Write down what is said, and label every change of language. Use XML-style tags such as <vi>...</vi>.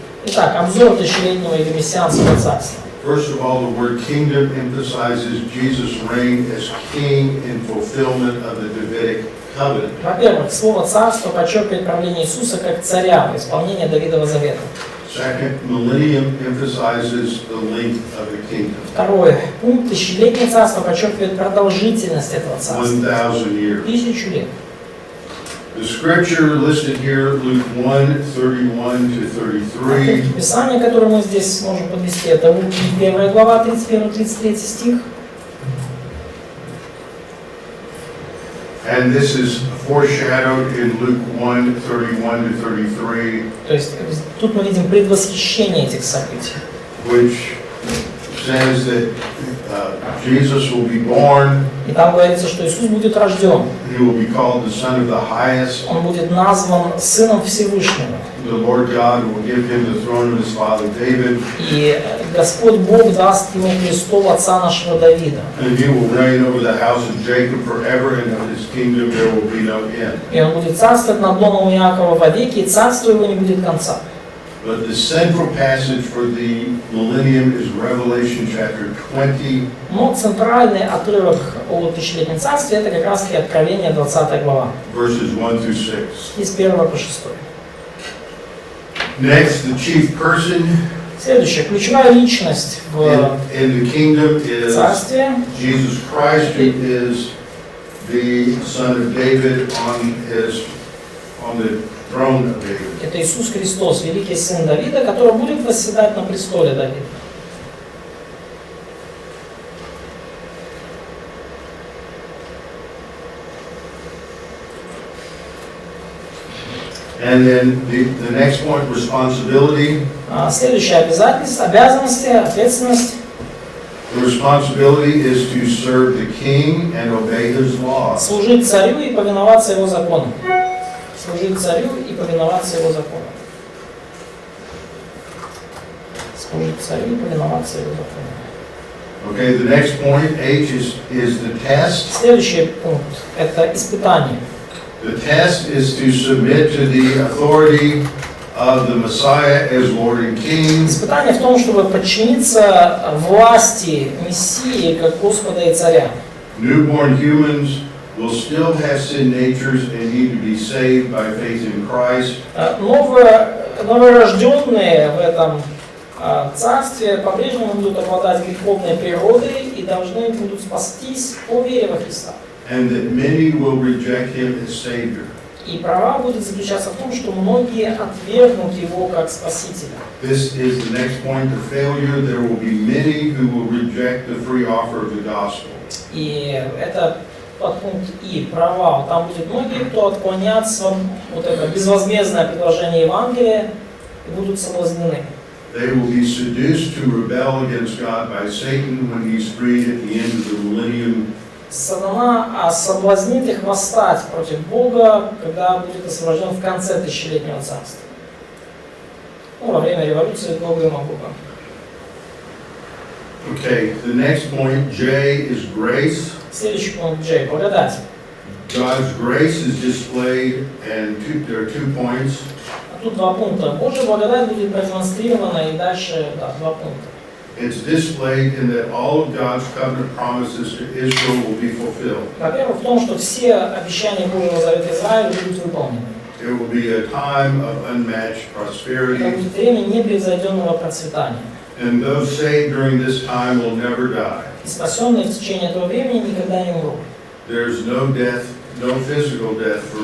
<ru>Итак, обзор тысячелетнего или мессианского царства.</ru> <en>First of all, the word kingdom emphasizes Jesus' reign as king in fulfillment of the Davidic covenant.</en> <ru>Во-первых, слово «царство» подчеркивает правление Иисуса как царя в исполнении Давидова завета.</ru> <en>Second, millennium emphasizes the length of the kingdom.</en> <ru>Второй пункт. Тысячелетнее царство подчеркивает продолжительность этого царства.</ru> <en>1,000 years.</en> <ru>1000 лет.</ru> <en>The scripture listed here, Luke 1:31 to 33.</en> <ru>Писание, которое мы здесь можем подвести, это Луки 1 глава, 31-33 стих.</ru> <en>And this is foreshadowed in Luke 1:31 to 33,</en> <ru>То есть тут мы видим предвосхищение этих событий.</ru> <en>which says that Jesus will be born.</en> <ru>И там говорится, что Иисус будет рожден.</ru> <en>He will be called the Son of the Highest.</en> <ru>Он будет назван Сыном Всевышнего.</ru> <en>The Lord God will give him the throne of his father David.</en> <ru>И Господь Бог даст ему престол отца нашего Давида.</ru> <en>And he will reign over the house of Jacob forever, and of his kingdom there will be no end.</en> <ru>И он будет царствовать над домом Иакова вовеки, и царство его не будет конца.</ru> <en>But the central passage for the millennium is Revelation chapter 20.</en> <ru>Но центральный отрывок о тысячелетнем царстве это как раз таки Откровение 20 глава.</ru> <en>Verses 1 through 6.</en> <ru>Из 1 по 6.</ru> <en>Next, the chief person</en> <ru>Следующее. Ключевая личность в</ru> <en>in the kingdom is</en> <ru>царстве.</ru> <en>Jesus Christ, who is the son of David on the throne of David.</en> <ru>Это Иисус Христос, великий сын Давида, который будет восседать на престоле Давида.</ru> <en>And then the next point, responsibility.</en> <ru>Следующее обязательство, обязанности, ответственность.</ru> <en>The responsibility is to serve the king and obey his laws.</en> <ru>Служить царю и повиноваться его законам. Служить царю и повиноваться его законам. Служить царю и повиноваться его законам.</ru> <en>Okay, the next point, H, is the test.</en> <ru>Следующий пункт – это испытание.</ru> <en>The test is to submit to the authority of the Messiah as Lord and King.</en> <ru>Испытание в том, чтобы подчиниться власти Мессии как Господа и Царя.</ru> <en>Newborn humans will still have sin natures and need to be saved by faith in Christ.</en> <ru>Новорожденные в этом царстве по-прежнему будут обладать греховной природой и должны будут спастись по вере во Христа.</ru> <en>And that many will reject him as Savior.</en> <ru>И права будет заключаться в том, что многие отвергнут его как Спасителя.</ru> <en>This is the next point of failure. There will be many who will reject the free offer of the gospel.</en> <ru>И это подпункт И, провал. Там будет многие, кто отклонят вот это безвозмездное предложение Евангелия и будут соблазнены.</ru> <en>They will be seduced to rebel against God by Satan when he's freed at the end of the millennium.</en> <ru>Сатана соблазнит их восстать против Бога, когда будет освобожден в конце тысячелетнего царства. Во время революции Бога и Магога.</ru> <en>Okay, the next point, J, is grace.</en> <ru>Следующий пункт J. Благодать.</ru> <en>God's grace is displayed, and there are 2 points.</en> <ru>Тут 2 пункта. Божья благодать будет продемонстрирована, и дальше 2 пункта.</ru> <en>It's displayed in that all of God's covenant promises to Israel will be fulfilled.</en> <ru>Во-первых, в том, что все обещания Божьего Завета Израиля будут выполнены.</ru> <en>It will be a time of unmatched</en> <ru>Это</ru> <en>prosperity,</en> <ru>будет время непревзойденного процветания.</ru> <en>and those saved during this time will never die.</en> <ru>И спасенные в течение этого времени никогда не умрут.</ru> <en>There's no death, no physical death for</en>